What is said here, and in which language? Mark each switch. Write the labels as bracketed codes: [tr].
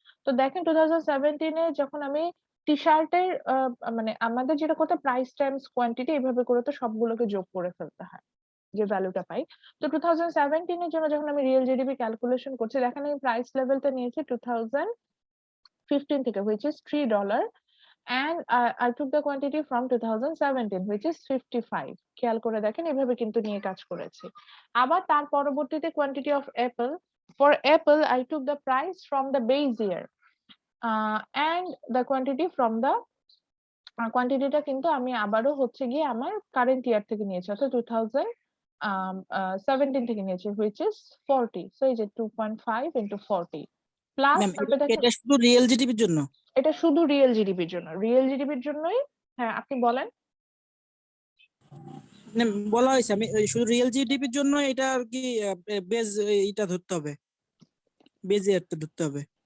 [bn] তো দেখেন 2017 এ যখন আমি টি-শার্টের মানে আমাদের যেটা করতে প্রাইস টাইমস কোয়ান্টিটি এইভাবে করে তো সবগুলোকে যোগ করে ফেলতে হয় যে ভ্যালুটা পাই। তো 2017 এর জন্য যখন আমি রিয়েল জিডিপি ক্যালকুলেশন করছি দেখেন আমি প্রাইস লেভেলটা নিয়েছি 2015 থেকে [en] which is $3 and I took the quantity from 2017 which is 55। [bn] খেয়াল করে দেখেন এভাবে কিন্তু নিয়ে কাজ করেছি। আবার তার পরবর্তীতে [en] quantity of apple, for apple I took the price from the base year and the quantity from the [bn] কোয়ান্টিটিটা কিন্তু আমি আবারও হচ্ছে গিয়ে আমার কারেন্ট ইয়ার থেকে নিয়েছি, [en] অর্থাৎ 2017 থেকে নিয়েছি which is 40। [bn] সো এই যে 2.5 into 40 প্লাস ম্যাম তারপরে দেখেন এটা শুধু রিয়েল জিডিপির জন্য? এটা শুধু রিয়েল জিডিপির জন্য। রিয়েল জিডিপির জন্যই। হ্যাঁ, আপনি বলেন। মানে বলা হয়েছে আমি শুধু রিয়েল জিডিপির জন্য এটা আর কি বেজ এটা ধরতে হবে, বেজ ইয়ারটা ধরতে হবে।